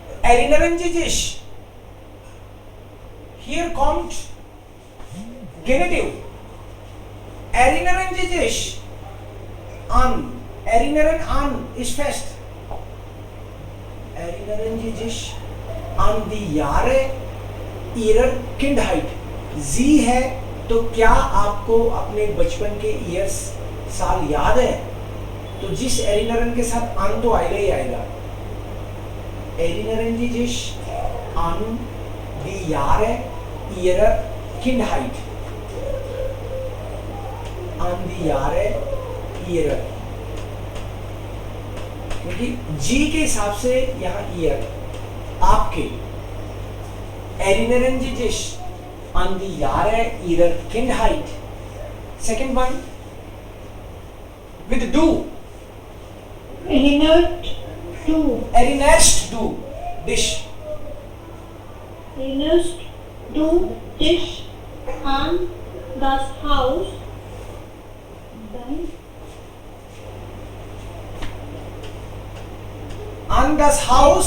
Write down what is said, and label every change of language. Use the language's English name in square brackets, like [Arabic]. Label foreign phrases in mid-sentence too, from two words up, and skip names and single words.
[German] erinnern Sie sich? Hier kommt Genitiv. Erinnern Sie sich an. Erinnern an ist fest. Erinnern Sie sich an die Jahre Ihrer Kindheit. [Hindi] Sie है तो क्या आपको अपने बचपन के ईयर्स साल याद है? तो जिस एरिनरन के साथ आन तो आएगा ही आएगा. [German] Erinnern Sie sich an die Jahre Ihrer Kindheit? An die Jahre Ihrer, [Hindi] क्योंकि जी के हिसाब से यहाँ ईयर आपके. [German] Erinnern Sie sich an die Jahre Ihrer Kindheit? [English] Second one with du. [German] Erinnert du. Erinnerst du dich? Erinnerst du dich an das Haus An das Haus